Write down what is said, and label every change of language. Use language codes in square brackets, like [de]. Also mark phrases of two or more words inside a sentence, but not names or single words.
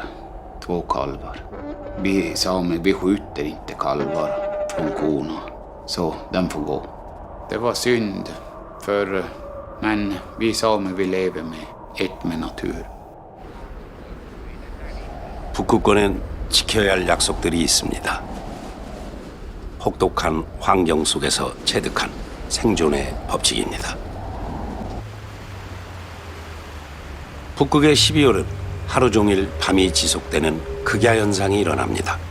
[sv] 2 kalvar. Vi samer, vi skjuter inte kalvar från korna. Så den får gå. Det var synd för men vi samer vi lever med ett med natur. [ko] 북극권엔 지켜야 할 약속들이 있습니다. 혹독한 환경 속에서 체득한 생존의 법칙입니다. 북극의 12월은 하루 종일 밤이 지속되는 극야 현상이 일어납니다.